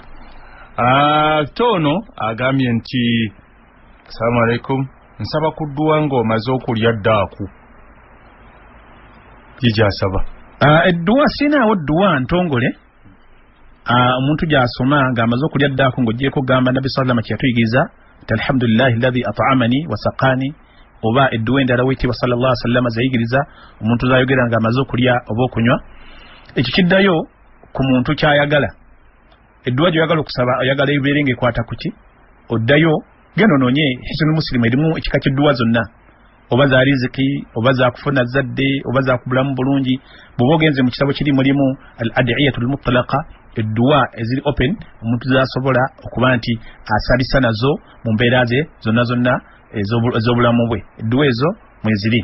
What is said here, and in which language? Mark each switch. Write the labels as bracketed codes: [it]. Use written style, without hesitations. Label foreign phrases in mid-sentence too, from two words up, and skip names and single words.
[lg] Tono agambye nti [ar] السلام عليكم [lg] nsaba kudduwa ng'omaze okulya ddaaku jijasaba edduwa sinaawo dduwa ntongole omuntu gy'asoma ng'amaze okulya ddaaku ng'ogyeko gamba Nabbi [ar] صلى الله عليه وسلم [lg] kyeyatuyigiriza nti [ar] الحمد لله الذي أطعمني وسقاني [lg] oba edduwa endala w'ekitiibwa [ar] صلى الله عليه وسلم [lg] zayigiriza omuntu zayogera ng'amaze okulya oba okunywa ekyo kiddayo ku muntu kyayagala edduwa gy'oyagala okusaba oyagala ebeere ng'ekwata ku ki oddayo genda onoonye hisnul muslim erimu ekika ky'edduwa zonna oba za riziki oba za kufuna zadde oba za kubulamu bulungi bw'oba ogenze mu kitabo kiri mulimu [ar] الأدعية المطلقة [lg] edduwa eziri open omuntu zasobola okuba nti asabisa nazo mu mbeera ze zonna ez'obulamu bwe edduwa ezo mweziri.